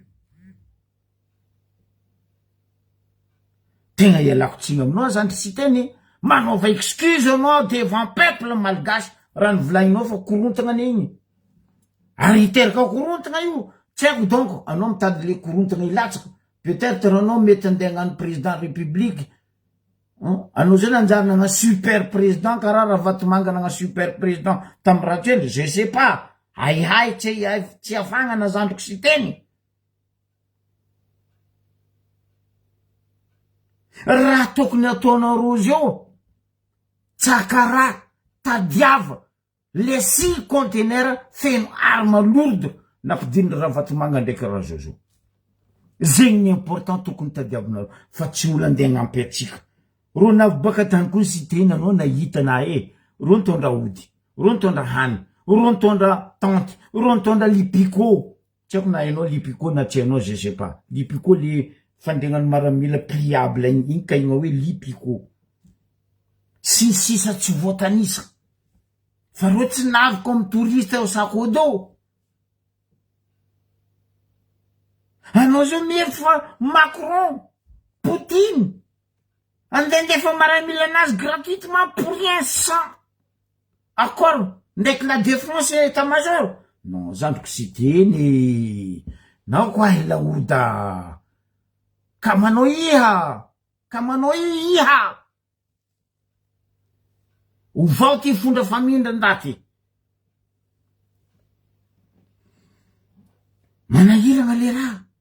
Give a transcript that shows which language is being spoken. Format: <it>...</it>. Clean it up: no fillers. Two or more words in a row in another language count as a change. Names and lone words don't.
<mg>tegna ialako tsiny aminao zandry sy teny manaova excuse anao</mg> <fr>devant peuple</fr> <mg>malgasy raha nivolagninao fa korontagna an'igny ary hiteraka korontagna io tsy haiko donc anao mitady le korontagna ilatsaka peut-être anao mety andeha hagnano</mg> <fr>président république</fr> <mg>anao zay nanjary nagna</mg> <fr>super président</fr> <mg>karaha raha Vatomanga nagna</mg> <fr>super président</fr> <mg>tamy ratsely</mg> <fr>je sais pas</fr> <mg>Hay tsy afagna zandroko sy teny. Raha tokony ataonao zio, tsakara, tadiava, le 6 conteneur feno</mg> <fr>arme lourde</fr> <mg>nampidin'ny Ravatomanga ndraiky Razozo. Zegny important tokony tadiavinao, fa tsy olo andeha agnampy atsika. Ro navy tany koa sy tena anao nahita na ro nitondra ody, ro nitondra hany, ro nitondra tente, ro nitondra lipiko. Tsy haiko na hainao lipiko na tsy hainao</mg> <fr>je sais pas.</fr> <mg>Lipiko le fandrignan'ny maramila pliable igny ka igny hoe lipiko. Sisa tsy voatanisa. Fa ro tsy navy</mg> <fr>comme touriste au</fr> <mg>Sakodo. Anao zao miery fa Macron, Poutine, andendefa maramila anazy</mg> <fr>gratuitement pour rien sans accord</fr> <mg>ndraiky</mg> <fr>la défense et état-major.</fr> <mg>Non, zandroko sy teny. Nao koa laoda. Ka manao iha. Ovao ty fondra famindra ndaty. Manahiragna le raha.</mg>